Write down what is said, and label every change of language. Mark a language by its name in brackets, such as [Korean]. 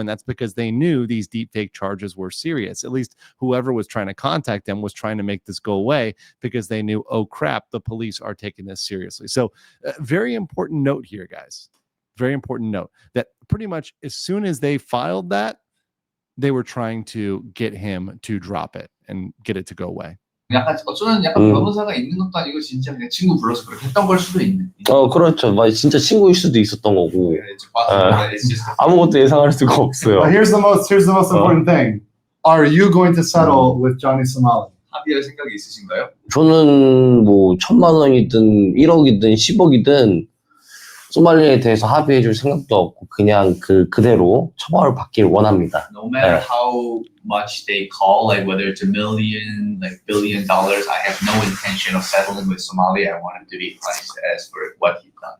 [English] And that's because they knew these deepfake charges were serious. At least whoever was trying to contact them was trying to make this go away because they knew, oh crap, the police are taking this seriously. So very important note here, guys. Very important note that pretty much as soon as they filed that, they were trying to get him to drop it and get it to go away. [Korean] 어쩌면 변호사가 있는 것도 아니고 진짜 그냥 친구 불러서 그렇게 했던 걸 수도 있는. 그렇죠. 진짜 친구일 수도 있었던 거고. 아무것도 예상할 수가 없어요. [English] But here's the most important thing. Are you going to settle with Johnny Somali? [Korean] 합의할 생각이 있으신가요? 저는 뭐 1,000만 원이든 1억이든 10억이든 소말리에 대해서 합의해줄 생각도 없고 그냥 그대로 처벌을 받길 원합니다. [English] No matter how much they call, whether it's $1 million, $1 billion, I have no intention of settling with Somali. I want him to be punished as for what he's done.